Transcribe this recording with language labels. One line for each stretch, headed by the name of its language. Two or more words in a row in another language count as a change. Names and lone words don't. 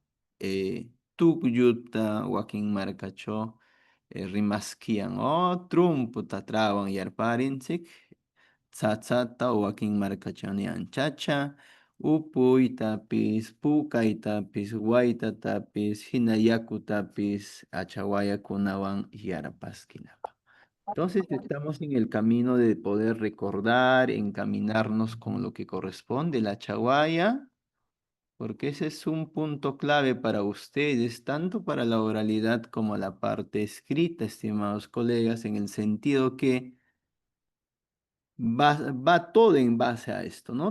Quechua: tukyuta, wakin marcacho, rimaskiyan o trumputa trawan yarparinchik, tsatsata o wakin marcacho niyan chacha, upuytapis, puqaytapis, waytatapis, hina yakutapis, achawayakunawan yarpaskinapaq.
Spanish: Entonces estamos en el camino de poder recordar, encaminarnos con lo que corresponde, la chawaya, porque ese es un punto clave para ustedes, tanto para la oralidad como la parte escrita, estimados colegas, en el sentido que va todo en base a esto, ¿no?